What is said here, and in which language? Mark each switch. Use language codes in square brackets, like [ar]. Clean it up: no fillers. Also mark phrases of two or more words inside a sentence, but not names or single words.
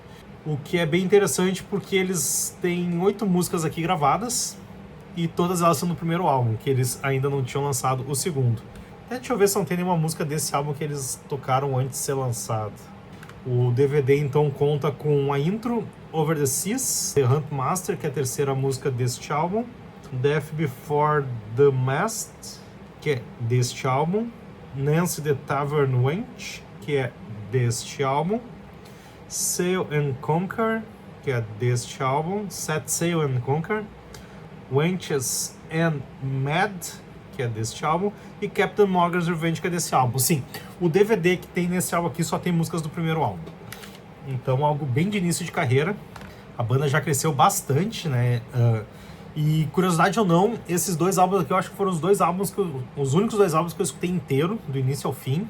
[pt] O que é bem interessante porque eles têm 8 músicas aqui gravadas e todas elas são do primeiro álbum, que eles ainda não tinham lançado o segundo. Deixa eu ver se não tem nenhuma música desse álbum que eles tocaram antes de ser lançado. O DVD então conta com a intro, Over the Seas, The Hunt Master, que é a 3ª música deste álbum, Death Before the Mast, que é deste álbum, Nancy the Tavern Wench, que é deste álbum. Sail and Conquer, que é deste álbum. Set Sail and Conquer. Wenches and Mad, que é deste álbum. E Captain Morgan's Revenge, que é desse álbum. Sim, o DVD que tem nesse álbum aqui só tem músicas do primeiro álbum. Então, algo bem de início de carreira. A banda já cresceu bastante, né? E curiosidade ou não, esses dois álbuns aqui eu acho que foram os únicos dois álbuns que eu escutei inteiro, do início ao fim.